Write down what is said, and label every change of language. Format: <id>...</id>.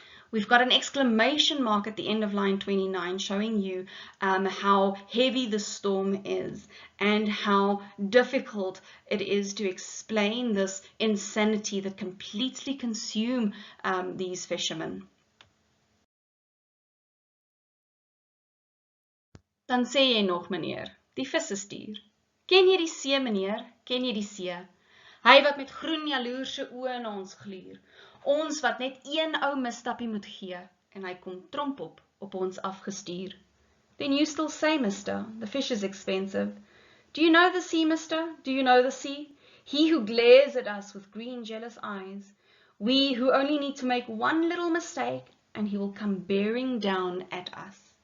<en>We've got an exclamation mark at the end of line 29 showing you how heavy the storm is and how difficult it is to explain this insanity that completely consume these fishermen.</en> <af>Dan sê jy nog, meneer, die visse stuur. Ken jy die see, meneer? Ken jy die see? Hy wat met groen jaloerse oë na ons gluur. Ons wat net een ou misstappie moet gee en hy kom tromp op ons afgestuur.</af> <en>Then you still say, mister, the fish is expensive. Do you know the sea, mister? Do you know the sea? He who glares at us with green jealous eyes. We who only need to make one little mistake and he will come bearing down at us.</en>